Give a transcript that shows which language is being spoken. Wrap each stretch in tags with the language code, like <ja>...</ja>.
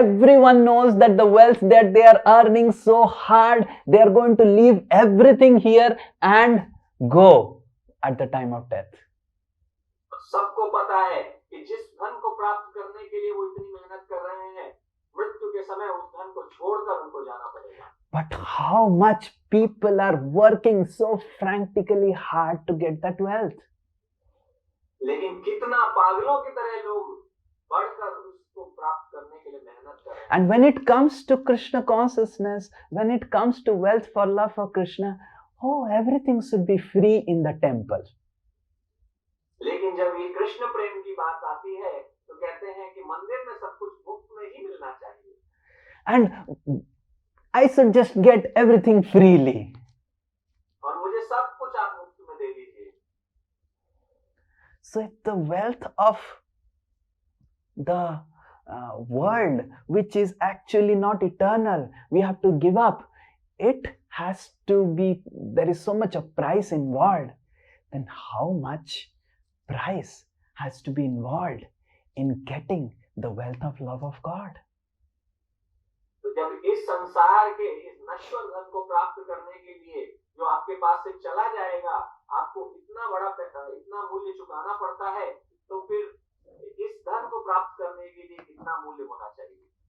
<en>Everyone knows that the wealth that they are earning so hard, they are going to leave everything here and go at the time of death.</en> <hi>सबको पता है कि जिस धन को प्राप्त करने के लिए वो इतनी मेहनत कर रहे हैं, मृत्यु के समय उस धन को छोड़कर उनको जाना पड़ेगा.</hi> <en>But how much people are working so frantically hard to get that wealth?</en> <hi>लेकिन कितना पागलों की तरह लोग बढ़कर उसको प्राप्त करने के लिए मेहनत कर रहे हैं.</hi> <en>And when it comes to Krishna consciousness, when it comes to wealth for love for Krishna, oh, everything should be free in the temple.</en> <hi>लेकिन जब ये कृष्ण प्रेम की बात आती है तो कहते हैं कि मंदिर में सब कुछ मुफ्त में ही मिलना चाहिए.</hi> <en>And I should just get everything freely.</en> <hi>और मुझे सब कुछ आप मुफ्त में दे दीजिए.</hi> <en>So if the wealth of the world, which is actually not eternal, we have to give up. It has to be, there is so much of price involved. Then how much price has to be involved in getting the wealth of love of God?</en> <hi>तो जब इस संसार के इस नश्वर धन को प्राप्त करने के लिए जो आपके पास से चला जाएगा आपको इतना बड़ा इतना मूल्य चुकाना पड़ता है, तो फिर इस धन को प्राप्त करने के लिए कितना मूल्य होना चाहिए.</hi>